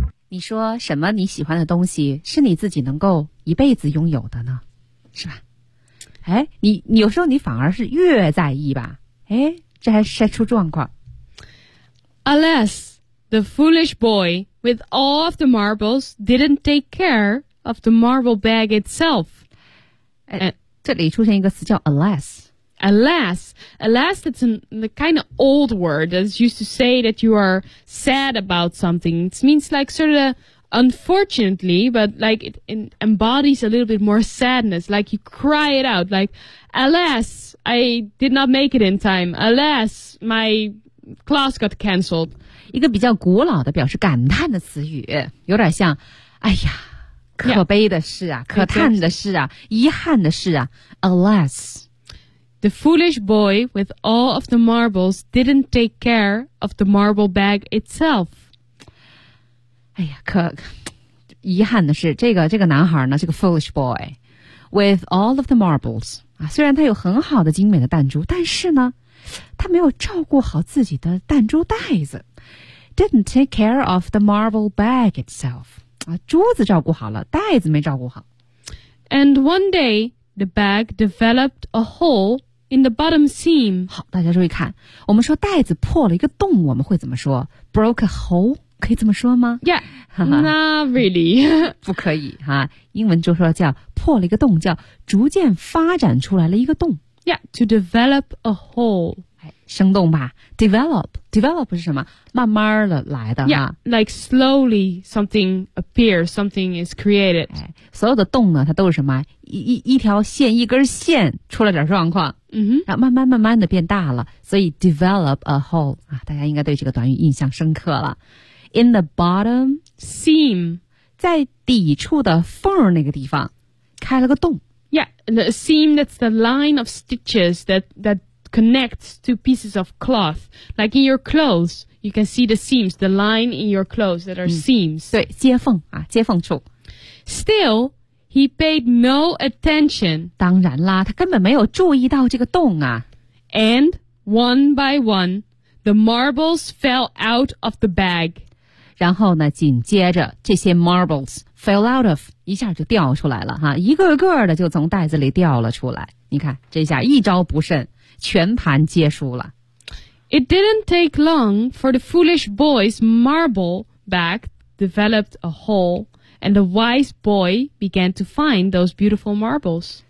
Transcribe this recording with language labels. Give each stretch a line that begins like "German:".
Chinese: 你说什么你喜欢的东西是你自己能够一辈子拥有的呢？是吧？哎，你有时候你反而是越在意吧？哎，这还晒出状况。
English: Alas, the foolish boy with all of the marbles didn't take care of the marble bag itself.
Chinese: 这里出现一个词叫 alas.
English: Alas. Alas, it's the kind of old word that's used to say that you are sad about something. It means like sort of unfortunately, but like it embodies a little bit more sadness. Like you cry it out, like, alas, I did not make it in time. Alas, my class got cancelled.
Chinese: 一个比较古老的表示感叹的词语，有点像，哎呀，可悲的事啊，可叹的事啊，遗憾的事啊。
English: Alas, the foolish boy with all of the marbles didn't take care of the marble bag itself.
Chinese: 哎呀，可遗憾的是，这个男孩呢，这个 foolish boy,
English: with all of the marbles,
Chinese: 啊，虽然他有很好的精美的弹珠，但是呢，他没有照顾好自己的弹珠袋子。
English: Didn't take care of the marble bag itself.
Chinese: 啊，珠子照顾好了，袋子没照顾好。
English: And one day, the bag developed a hole in the bottom seam.
Chinese: 好，大家注意看，我们说袋子破了一个洞，我们会怎么说？
English: Broke a hole?
Chinese: 可以这么说吗
English: Yeah, not really.
Chinese: 不可以哈、啊。英文就说叫破了一个洞，叫逐渐发展出来了一个洞。
English: Yeah, to develop a hole.
Chinese: 生动吧 ,develop 是什么？慢慢的来的。
English: Yeah, like slowly something appears, something is created.、哎、
Chinese: 所有的洞呢它都是什么 一条线一根线出了点状况。 Mm-hmm. 然后慢慢慢慢的变大了。所以
English: develop a hole,、
Chinese: 啊、大家应该对这个短语印象深刻了。
English: In the bottom seam,
Chinese: 在底处的缝那个地方开了个洞。
English: Yeah, the seam, that's the line of stitches that connects two pieces of cloth. Like in your clothes, you can see the seams, the line in your clothes that are seams.
Chinese: 对，接缝啊，接缝处。
English: Still, he paid no attention.
Chinese: 当然啦，他根本没有注意到这个洞啊。
English: And one by one, the marbles fell out of the bag.
Chinese: 然后呢紧接着这些 marbles
English: fell out of,
Chinese: 一下就掉出来了哈，一个个的就从袋子里掉了出来。你看这下一招不慎全盘皆输了。
English: It didn't take long for the foolish boy's marble bag developed a hole, and the wise boy began to find those beautiful marbles.